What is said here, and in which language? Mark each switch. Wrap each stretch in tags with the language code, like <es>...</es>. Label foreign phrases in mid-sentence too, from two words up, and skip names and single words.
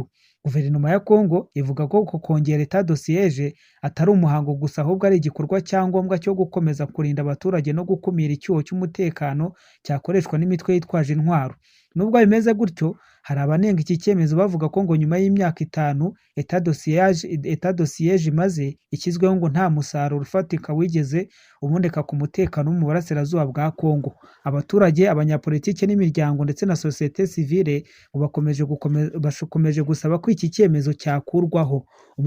<rw>Guverinoma ya Kongo ivuga ko kongera</rw> <fr>etat de siège</fr> <rw>atari umuhango gusa, ahubwo ari igikorwa cyangombwa cyo gukomeza kurinda abaturage no gukumira icyuho cy'umutekano cyakoreshwa n'imitwe yitwaje intwaro. Nubwo bimeze gutyo, hari abanenga iki cyemezo bavuga ko ngo nyuma y'imyaka 5</rw> <fr>etat de siège</fr> <rw>imaze ikizweho ngo nta musaruro ufatika wigeze uboneka ku mutekano mu burasirazuba bwa Kongo. Abaturage, abanyapolitiki n'imiryango ndetse na</rw> <fr>société civile</fr> <rw>bakomeje gusaba ko iki cyemezo cyakurwaho.</rw>